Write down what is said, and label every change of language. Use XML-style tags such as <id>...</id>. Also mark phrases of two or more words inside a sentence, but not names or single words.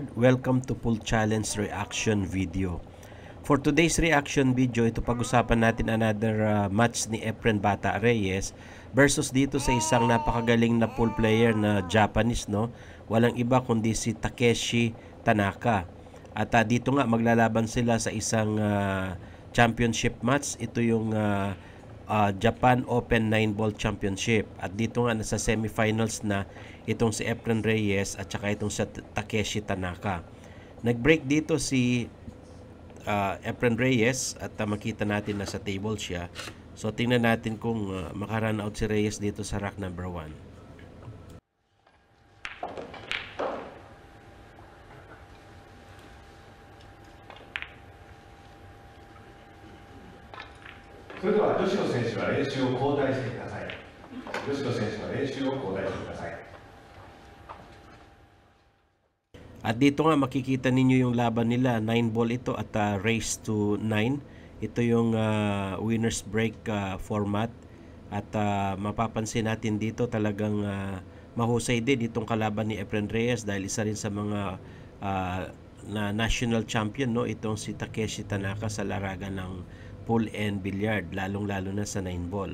<en>Welcome to Pool Challenge Reaction Video.</en> <tl>For today's</tl> <en>reaction video,</en> <tl>ito pag-usapan natin another match ni Efren Bata Reyes versus dito sa isang napakagaling na</tl> <en>pool player</en> <tl>na Japanese, no? Walang iba kundi si Takeshi Tanaka. At dito nga maglalaban sila sa isang championship match. Ito yung Japan Open 9-Ball Championship. At dito nga nasa semifinals na itong si Efren Reyes at saka itong si Takeshi Tanaka. Nag-break dito si Efren Reyes at makita natin na sa table siya. So tingnan natin kung makarun out si Reyes dito sa</tl> <en>rack number 1.</en> <ja>それでは女子の選手は練習を交代してください。女子の選手は練習を交代してください。</ja> <tl>At dito nga makikita ninyo yung laban nila, 9-ball ito at</tl> <en>race to 9.</en> <tl>Ito yung</tl> <en>winners break format.</en> <tl>At mapapansin natin dito talagang mahusay din itong kalaban ni Efren Reyes dahil isa rin sa mga na national champion, no, itong si Takeshi Tanaka sa larangan ng</tl> <en>pool and billiard,</en> <tl>lalong-lalo na sa 9-ball.</tl>